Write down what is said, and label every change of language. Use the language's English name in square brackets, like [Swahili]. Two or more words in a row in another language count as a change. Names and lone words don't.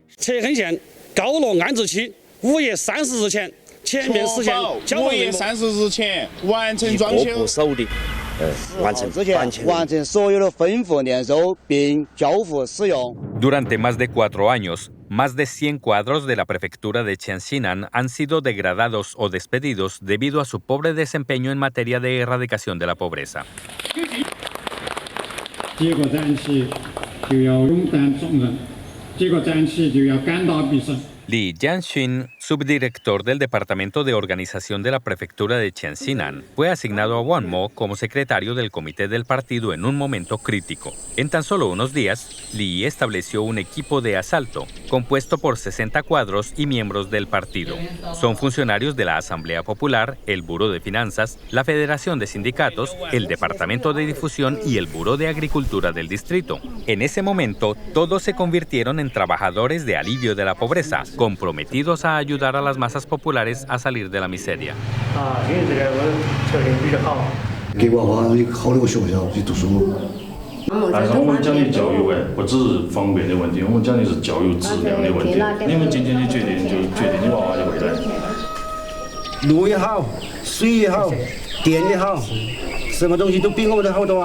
[Spanish] Durante más de 4 años, más de 100 cuadros de la prefectura de Qianxinan han sido degradados o despedidos debido a su pobre desempeño en materia de erradicación de la pobreza. [Chinese] 接过战旗就要勇担重任，接过战旗就要肝大必胜。 [Spanish] Li Jianxin, subdirector del Departamento de Organización de la Prefectura de Qianxinan, fue asignado a Wang Mo como secretario del comité del partido en un momento crítico. En tan solo unos días, Li estableció un equipo de asalto compuesto por 60 cuadros y miembros del partido. Son funcionarios de la Asamblea Popular, el Buró de Finanzas, la Federación de Sindicatos, el Departamento de Difusión y el Buró de Agricultura del distrito. En ese momento, todos se convirtieron en trabajadores de alivio de la pobreza, comprometidos a ayudar a las masas populares a salir de la miseria. [Chinese] 给娃娃一个好的学校去读书。但是我们讲的教育不只是方便的问题，我们讲的是教育质量的问题。你们今天的决定就决定你娃娃的未来。路也好，水也好，电也好，什么东西都比我们的好多啊！